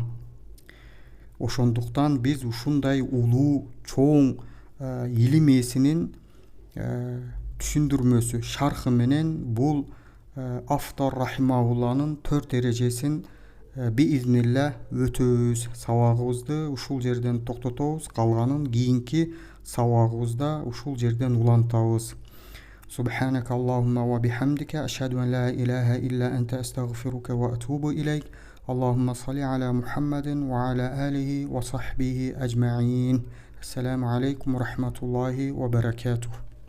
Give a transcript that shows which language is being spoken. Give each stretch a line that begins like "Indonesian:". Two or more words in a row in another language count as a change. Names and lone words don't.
Kyrgyz: Ошондуктан биз ушундай улуу чоң илим ээсинин түшүндүрмөсү, шархы менен бул автор рахимаулланын 4 эрежесин биизнилла өтөбүз. Сабагыбызды ушул жерден токтотобуз, калганын кийинки сабагыбызда ушул жерден улантабыз.
Arabic: سبحانك اللهم وبحمدك أشهد أن لا إله إلا أنت أستغفرك وأتوب إليك. اللهم صل على محمد وعلى آله وصحبه أجمعين. السلام عليكم ورحمة الله وبركاته.